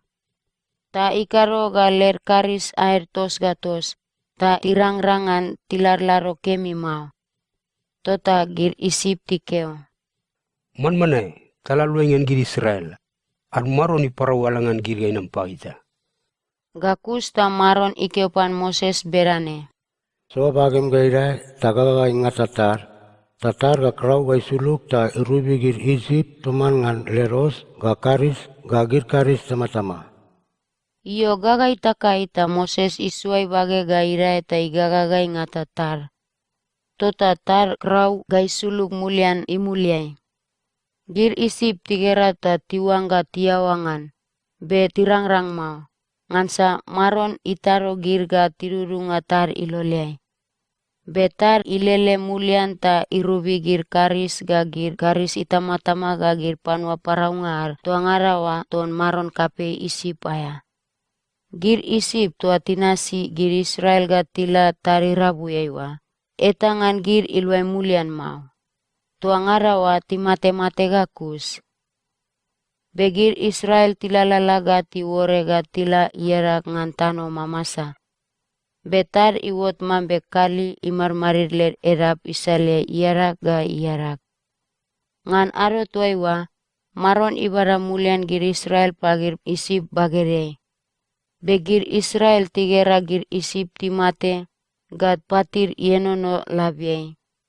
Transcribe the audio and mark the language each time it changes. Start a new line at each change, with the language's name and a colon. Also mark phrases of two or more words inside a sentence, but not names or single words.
Bariai: Ta ikaro ga ler karis air tos ga tos, ta irangrangan tilarlaro kemi mau. Tota gir Isip tikeo. Man manai, talaluengan gir Israel. Ad maron i parawalangan gir ga inam pagita. Gakus ta maron ikeopan Moses berane. So bagem gaira tagaga ingata tatar ga krau ga suluk ta irubi gir Isip teman ngan leros ga karis ga gir karis sama-sama. Iyo gaga itakai ta Moses isuai bage ga irae ta igaga ga ingata tar. Tota tar krau ga suluk mulian imuliai. Gir Isip tigera ta tiwangga tiawangan. Be tirangrang mau. Ngansa maron itaro gir ga tirurunga tar iloliai. Betar ilele mulian ta irubi gir karis ga gir karis itama-tama ga gir panua paraungar tuangarawa ton maron kape Isip aya. Gir Isip tua tinasi gir Israel ga tila tari rabu yaiwa. Etangan gir ilwai mulian mau. Tuangarawa timate-mate gakus. Begir Israel tilalala ga tiwore ga tila iarak ngan tano mamasa. Betar iwot mambe kali imarmarir ler erap isale iarak ga iarak. Ngan aro tuaiwa, maron ibara mulian gir Israel pagir Isip bagere. Begir Israel tigera gir Isip timate, gad patir ienono labiai.